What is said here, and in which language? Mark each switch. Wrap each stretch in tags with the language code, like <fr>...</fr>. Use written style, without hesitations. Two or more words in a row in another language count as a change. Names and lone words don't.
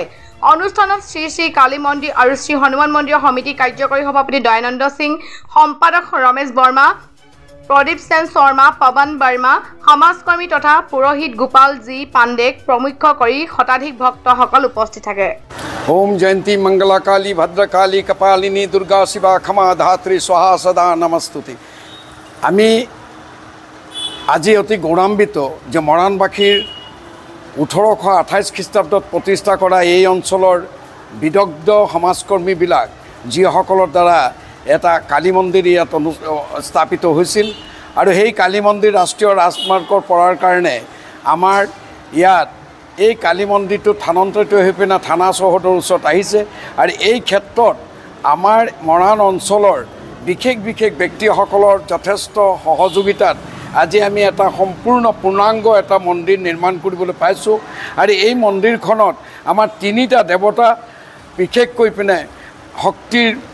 <as>অনুষ্ঠানত শ্ৰী শ্ৰী কালী মন্দিৰ আৰু শ্ৰী হনুমান মন্দিৰৰ সমিতি কাৰ্যকৰী সভাপতি দয়ানন্দ সিং, সম্পাদক ৰমেশ বৰ্মা, প্ৰদীপ সেন শৰ্মা, পৱন বৰ্মা, সমাজকৰ্মী তথা পুৰোহিত গোপাল জি পাণ্ডেক প্ৰমুখ কৰি শতাধিক ভক্তসকল উপস্থিত থাকে।</as> <sa>ओम जयंती मंगला काली भद्रकाली कपालिनी दुर्गा शिवा क्षमा धात्री स्वाहा सदा नमस्तुति।</sa> <as>आमी আজি অতি গৌৰৱান্বিত যে মৰাণবাসীৰ 1828 খ্ৰীষ্টাব্দত প্ৰতিষ্ঠা কৰা এই অঞ্চলৰ বিদগ্ধ সমাজকৰ্মীবিলাক যিসকলৰ দ্বাৰা এটা কালী মন্দিৰ ইয়াত স্থাপিত হৈছিল আৰু সেই কালী মন্দিৰ ৰাষ্ট্ৰীয় ৰাজমাৰ্গৰ পৰাৰ কাৰণে আমাৰ ইয়াত এই কালী মন্দিৰটো স্থানান্তৰিত হৈ পিনে থানা চৌহদৰ ওচৰত আহিছে আৰু এই ক্ষেত্ৰত আমাৰ মৰাণ অঞ্চলৰ বিশেষ ব্যক্তিসকলৰ যথেষ্ট সহযোগিতাত আজি আমি এটা সম্পূৰ্ণ পূৰ্ণাংগ এটা মন্দিৰ নিৰ্মাণ কৰিবলৈ পাইছোঁ আৰু এই মন্দিৰখনত আমাৰ 3টা দেৱতা বিশেষকৈ পিনে শক্তিৰ</as>